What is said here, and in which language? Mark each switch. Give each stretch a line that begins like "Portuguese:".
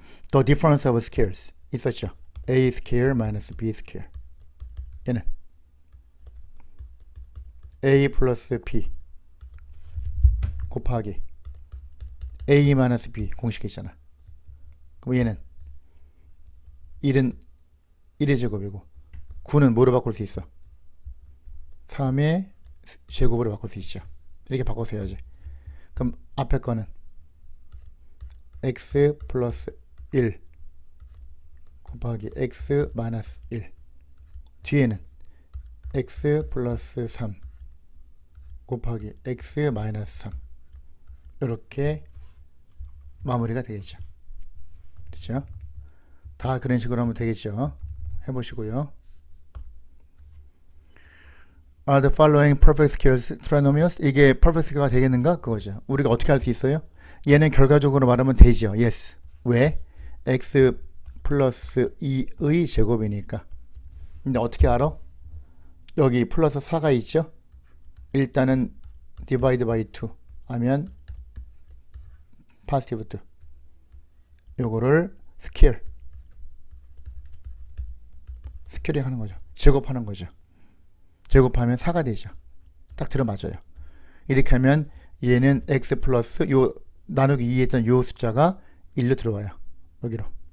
English: The difference of squares
Korean: 있었죠.
English: a square minus b square.
Korean: 얘는 a 플러스 b 곱하기 a 마이너스 b 공식이 있잖아. 그럼 얘는 1은 1의 제곱이고 9는 뭐로 바꿀 수 있어? 3의 제곱으로 바꿀 수 있죠. 이렇게 바꿔서 해야지. 그럼 앞에 거는 x 플러스 1 곱하기 x 마이너스 1 뒤에는 x 플러스 3 곱하기 x 마이너스 3 이렇게 마무리가 되겠죠. 그렇죠? 다 그런 식으로 하면 되겠죠. 해보시고요.
English: Are the following perfect squares trinomials?
Korean: 이게 perfect square가 되겠는가? 그거죠. 우리가 어떻게 할 수 있어요? 얘는 결과적으로 말하면 되죠.
English: Yes.
Korean: 왜? x 플러스 2의 제곱이니까. 근데 어떻게 알아? 여기 플러스 4가 있죠? 일단은
English: divide by 2
Korean: 하면
English: positive 2.
Korean: 요거를 스퀘어링 하는 거죠. 제곱하는 거죠. 제곱하면 4가 되죠. 딱 들어맞아요. 이렇게 하면 얘는 x 플러스 요 나누기 2 했던 요 숫자가 1로 들어와요. 여기로.